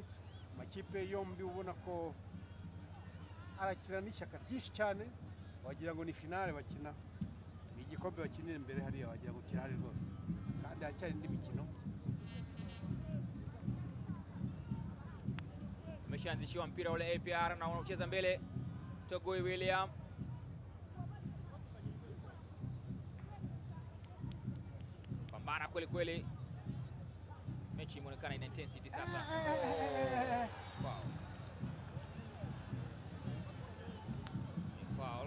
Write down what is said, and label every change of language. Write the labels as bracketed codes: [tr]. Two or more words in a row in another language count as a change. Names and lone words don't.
[rw] Makipe yombi ubona ko arakina n'ishyaka ryinshi cyane, wagira ngo ni finale bakina, ni igikombe bakinira imbere hariya, wagira ngo kirahari rwose, kandi hacyari indi mikino. [sw] Ameshaanzishiwa mpira ule APR na wanacheza mbele. Tegui William. Pambana kweli kweli. Mechi imeonekana ina intensity sasa. Foul. Foul.